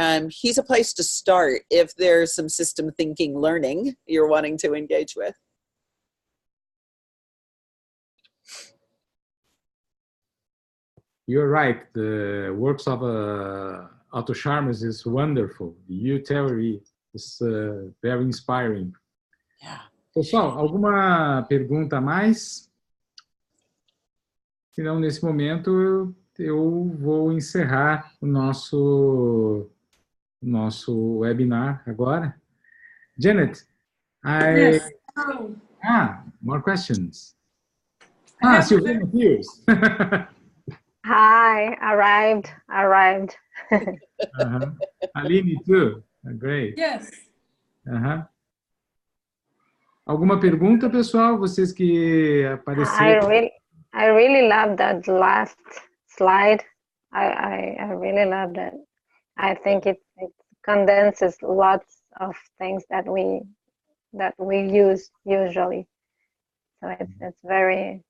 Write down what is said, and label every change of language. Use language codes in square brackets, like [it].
[en] He's a place to start if there's some system thinking learning you're wanting to engage with. You're right. The works of Otto Scharmer is wonderful. The U theory is very inspiring. Yeah. [pt] Pessoal, alguma pergunta a mais? Se não, nesse momento eu vou encerrar o nosso webinar agora. [en] Janet, Yes. More questions. Silvana Hughes. Hi, arrived. Aline too. Great. Yes. [pt] Alguma pergunta, pessoal? Vocês que apareceram. [en] I really love that last slide. I really love that. I think it condenses lots of things that we use usually. So it's very